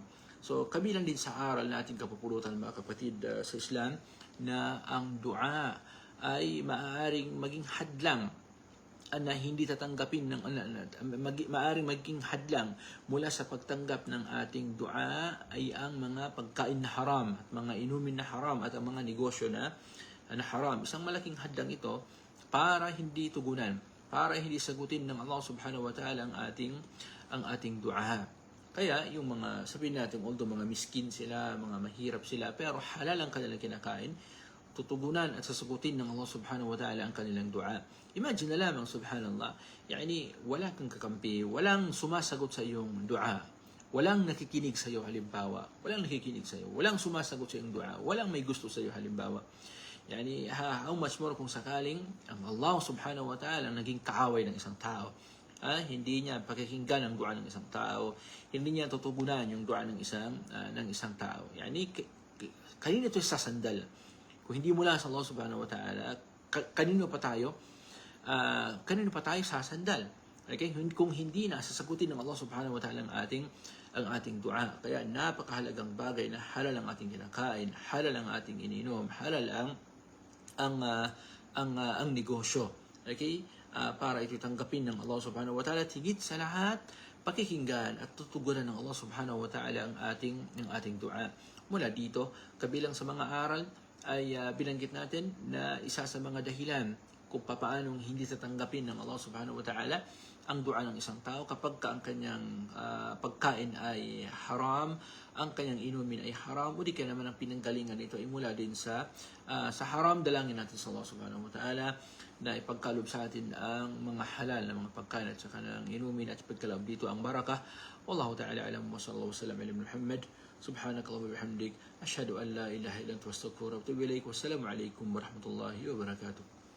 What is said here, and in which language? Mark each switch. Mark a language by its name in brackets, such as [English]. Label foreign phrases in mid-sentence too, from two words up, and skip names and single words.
[Filipino] So kabilang din sa aral natin kapupulutan mga kapatid sa Islam na ang dua ay maaaring maging hadlang na hindi tatanggapin maaaring maging hadlang mula sa pagtanggap ng ating dua ay ang mga pagkain na haram at mga inumin na haram at ang mga negosyo na haram. Isang malaking hadlang ito para hindi tugunan, para hindi sagutin ng Allah [Arabic] سبحانه وتعالى [Filipino] ang ating dua. Kaya yung mga, sabihin natin, although mga miskin sila, mga mahirap sila, pero halal ang kanilang kinakain, tutugunan at sasagutin ng Allah [Arabic] سبحانه وتعالى [Filipino] ang kanilang dua. Imagine na lamang, subhanallah, yani wala kang kakampi, walang sumasagot sa iyong dua, walang nakikinig sa iyo halimbawa, walang sumasagot sa iyong dua, walang may gusto sa iyo halimbawa. Yani [English] how much more [Filipino] kung sakaling ang Allah [Arabic] سبحانه وتعالى [Filipino] ang naging kaaway ng isang tao. Hindi niya pakikinggan ang dua ng isang tao, hindi niya tutugunan yung dua ng isang tao. Yani kanino ito sasandal? Kung hindi mula sa Allah [Arabic] سبحانه وتعالى, [Filipino] kanino pa tayo sasandal? Okay? Kung hindi na sasagutin ng Allah [Arabic] سبحانه وتعالى [Filipino] ang ating dua. Kaya napakahalagang bagay na halal ang ating kinakain, halal ang ating ininom, halal ang negosyo. Okay? Para ito tanggapin ng Allah [Arabic] سبحانه وتعالى, [Filipino] higit sa lahat, pakikinggan at tutugunan ng Allah [Arabic] سبحانه وتعالى [Filipino] ang ating dua. Mula dito, kabilang sa mga aral, ay binanggit natin na isa sa mga dahilan kung paano hindi tatanggapin ng Allah [Arabic] سبحانه وتعالى [Filipino] ang dua ng isang tao kapag ang kanyang pagkain ay haram, ang kanyang inumin ay haram, o di kaya naman ang pinanggalingan nito ay mula din sa haram. Dalangin natin sa Allah [Arabic] سبحانه وتعالى [Filipino] na ipagkalob sa atin ang mga halal na mga pagkain at saka ng inumin at ipagkalob dito ang barakah. [Arabic] والله تعالى أعلم وصلى الله وسلم على محمد. سبحانك اللهم وبحمدك، أشهد أن لا إله إلا أنت أستغفرك وأتوب إليك. والسلام عليكم ورحمة الله وبركاته.